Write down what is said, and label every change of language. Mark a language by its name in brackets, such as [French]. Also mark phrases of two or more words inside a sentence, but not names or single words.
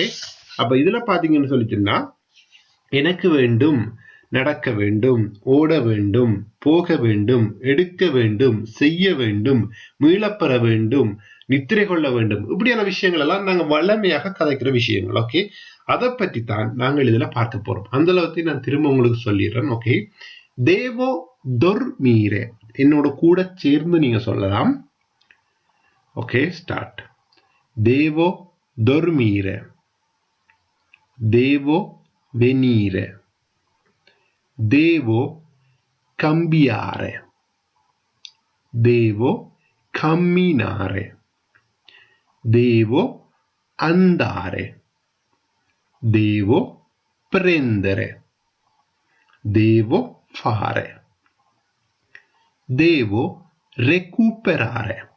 [Tamil] அப்ப இதுல பாத்தீங்கன்னு சொல்லிச்சுன்னா எனக்கு வேண்டும், நடக்க வேண்டும், ஓட வேண்டும், போக வேண்டும், எடுக்க வேண்டும், செய்ய வேண்டும், மீளப்பெற வேண்டும், நித்திரை கொள்ள வேண்டும், இப்படியான விஷயங்கள் எல்லாம் நாங்க வளமையாக கதைக்கிற விஷயங்கள், ஓகே? அதை பற்றி தான் நாங்கள் இதுல பார்க்க போறோம். அந்த அளவுக்கு நான் திரும்ப உங்களுக்கு சொல்லிடுறேன், ஓகே? [Italian] devo dormire, [Tamil] என்னோட கூட சேர்ந்து நீங்க சொல்லலாம், ஓகே? ஸ்டார்ட். [Italian] தேவோ dormire, devo venire, devo cambiare, devo camminare, devo andare, devo prendere, devo fare, devo recuperare,